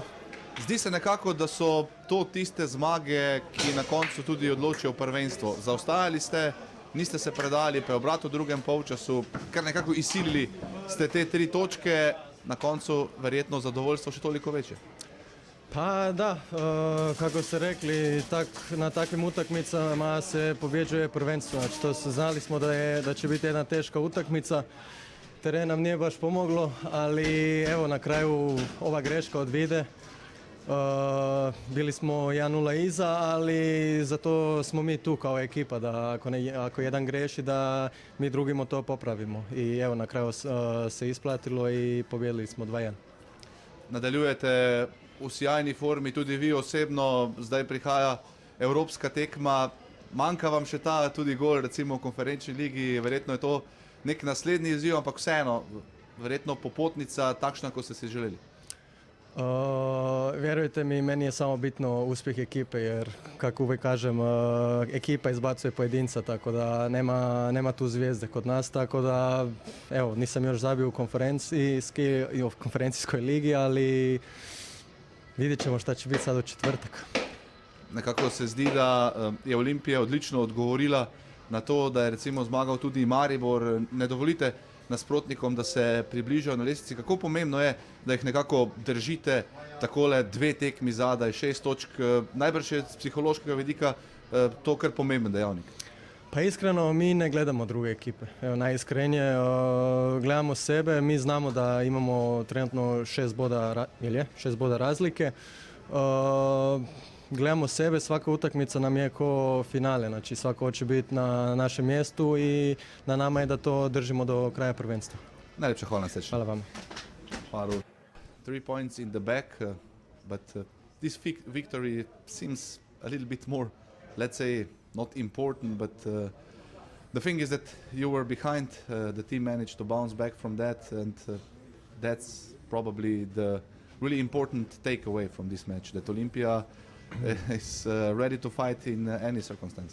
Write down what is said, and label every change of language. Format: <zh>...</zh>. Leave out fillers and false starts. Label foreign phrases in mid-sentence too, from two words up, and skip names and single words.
<sl>Zdi se nekako, da so to tiste zmage, ki na koncu tudi odločijo prvenstvo. Zaostajali ste, niste se predali, preobrat v drugem polčasu, kar nekako izsilili ste te 3 točke, na koncu verjetno zadovoljstvo še toliko večje.</sl> <hr>Pa da, kako ste rekli, na takvim utakmicama se pobjeđuje prvenstvo. Znači, to znali smo da će biti jedna teška utakmica. Teren nam nije baš pomoglo, ali evo na kraju ova greška od Vide. Bili smo 1-0 iza, ali zato smo mi tu kao ekipa da ako jedan greši da mi drugimo to popravimo. I evo na kraju se isplatilo i pobijedili smo 2-1.</hr> <sl>Nadaljujete v sjajni formi, tudi vi osebno, zdaj prihaja evropska tekma. Manjka vam še ta tudi gol recimo v konferenčni ligi, verjetno je to nek naslednji izziv, ampak vseeno, verjetno popotnica takšna, kot ste si želeli.</sl> <hr>Vjerujte mi, meni je samo bitno uspjeh ekipe, jer kako uvijek kažem, ekipa izbacuje pojedinca, tako da nema tu zvijezde kod nas, tako da evo, nisam još zabio u konferencijskoj ligi, ali vidjet ćemo šta će biti sad u četvrtak.</hr> <sl>nekako se zdi, da je Olimpija odlično odgovorila na to, da je recimo zmagal tudi Maribor. Ne dovolite nasprotnikom, da se približajo na lestvici. Kako pomembno je, da jih nekako držite takole 2 tekmi zadaj, 6 točk, najbrž je z psihološkega vidika to kar pomemben dejavnik.</sl> <hr>Pa iskreno, mi ne gledamo druge ekipe. Evo, najiskrenije, gledamo sebe, mi znamo da imamo trenutno 6 boda razlike. Gledamo sebe, svaka utakmica nam je ko finale, znači svako hoće biti na našem mjestu i na nama je da to držimo do kraja prvenstva.</hr> <sl>Najlepša hvala na srečno.</sl> <hr>Hvala vam. Hvala.</hr> <en>3 points in the back, but this victory seems a little bit more, let's say, not important, but the thing is that you were behind, the team managed to bounce back from that, and that's probably the really important takeaway from this match, that Olimpia is ready to fight in any circumstance.</en>